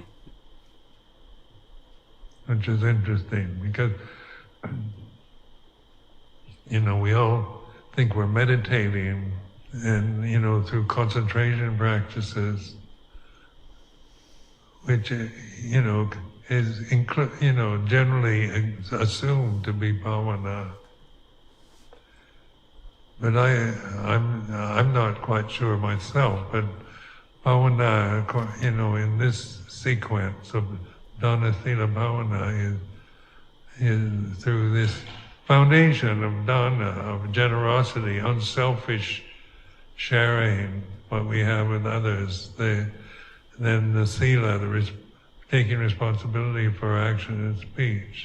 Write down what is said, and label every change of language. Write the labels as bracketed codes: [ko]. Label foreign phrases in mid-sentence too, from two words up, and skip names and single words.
[en] Which is interesting, because we all think we're meditating and through concentration practices, which is generally assumed to be bhavana. But I'm not quite sure myself, but bhavana, in this sequence of [pi] dana, sila, bhavana [en] is through this foundation of dana, of generosity, unselfish sharing what we have with others. Then the sila, taking responsibility for action and speech.